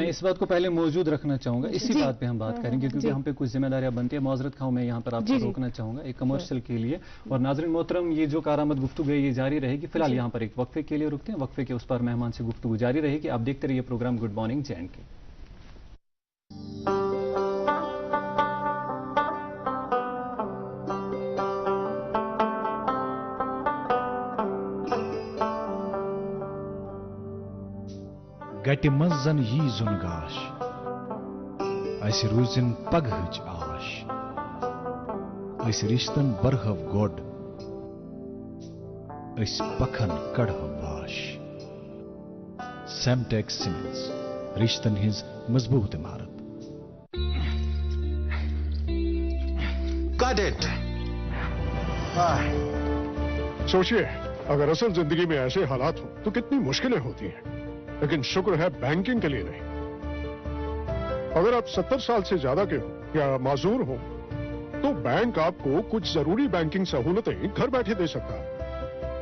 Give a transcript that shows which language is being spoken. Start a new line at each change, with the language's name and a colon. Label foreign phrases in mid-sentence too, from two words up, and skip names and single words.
Urdu: میں اس بات کو پہلے موجود رکھنا چاہوں گا، اسی بات پہ ہم بات کریں گے کیونکہ ہم پہ کچھ ذمہ داریاں بنتی ہیں. معذرت خواہ میں یہاں پر آپ کو روکنا چاہوں گا ایک کمرشل کے لیے. اور ناظرین محترم، یہ جو کارآمد گفتگو ہے یہ جاری رہے گی. فی الحال یہاں پر ایک وقفے کے لیے رکتے ہیں، وقفے کے اس پر مہمان سے گفتگو جاری رہے گی. آپ دیکھتے رہیے پروگرام گڈ مارننگ JNK.
Kashmiri: گٹہِ منٛز زن یی زُن گاش، اسہِ روٗزِن پگہٕچ آش، أسۍ رِشتن برہو گۄڈ، أسۍ پکھن کڑہو واش. سیمٹیک سیمنٹس، رشتن ہٕنٛز مضبوٗط عمارت.
English: Got it.
Urdu: سوچئے اگر اصل زندگی میں ایسے حالات ہوں تو کتنی مشکلیں ہوتی ہیں، لیکن شکر ہے بینکنگ کے لیے نہیں. اگر آپ 70 سال سے زیادہ کے ہوں یا معذور ہوں تو بینک آپ کو کچھ ضروری بینکنگ سہولتیں گھر بیٹھے دے سکتا ہے.